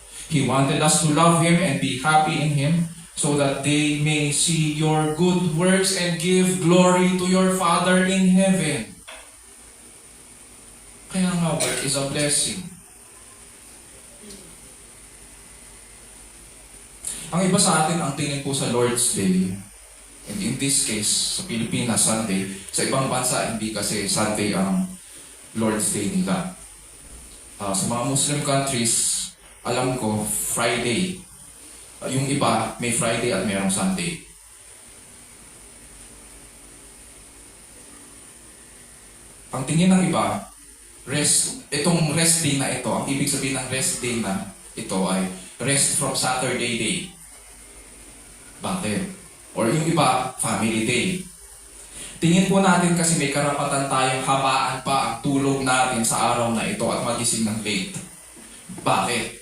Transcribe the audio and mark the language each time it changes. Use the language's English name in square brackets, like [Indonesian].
[English] He wanted us to love Him and be happy in Him, so that they may see your good works and give glory to your Father in heaven. [Filipino] Kaya nga, [English] work is a blessing. [Filipino] Ang iba sa atin, ang tingin po sa Lord's Day, [English] and in this case, [Filipino] sa Pilipinas, Sunday. Sa ibang bansa, hindi kasi Sunday ang Lord's Day nila. Sa mga Muslim countries, alam ko, Friday. Yung iba, may Friday at mayroong Sunday. Ang tingin ng iba, itong rest day na ito, ang ibig sabihin ng rest day na ito ay rest from Saturday day. Bakit? Or yung iba, family day. Tingin po natin kasi may karapatan tayong habaan pa ang tulog natin sa araw na ito at magising ng late. Bakit?